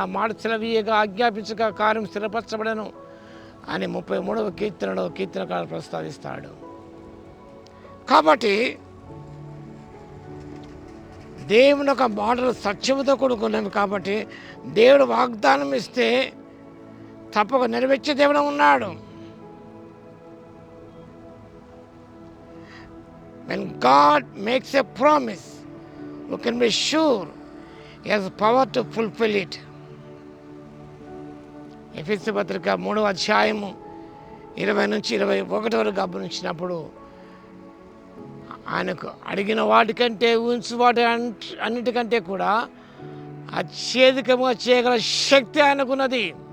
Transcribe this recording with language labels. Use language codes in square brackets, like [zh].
[te] ఆ మాట సెలవీయగా ఆజ్ఞాపించగా కార్యం స్థిరపరచబడను అని 33వ కీర్తనలో కీర్తనకారుడు ప్రస్తావిస్తాడు. కాబట్టి దేవుని యొక్క మాటలు సత్యముతో కూడుకున్నవి. కాబట్టి దేవుడు వాగ్దానం ఇస్తే తప్పక నెరవేర్చే దేవుడు ఉన్నాడు. [en] When God makes a promise, we can be sure He has power to fulfill it. [te] ఎఫెసీ పత్రిక 3వ అధ్యాయము 20-21 వరకు గమనించినప్పుడు ఆయనకు అడిగిన వాటికంటే ఊహించు వాటి అన్నిటికంటే కూడా అత్యధికంగా చేయగల శక్తి ఆయనకున్నది.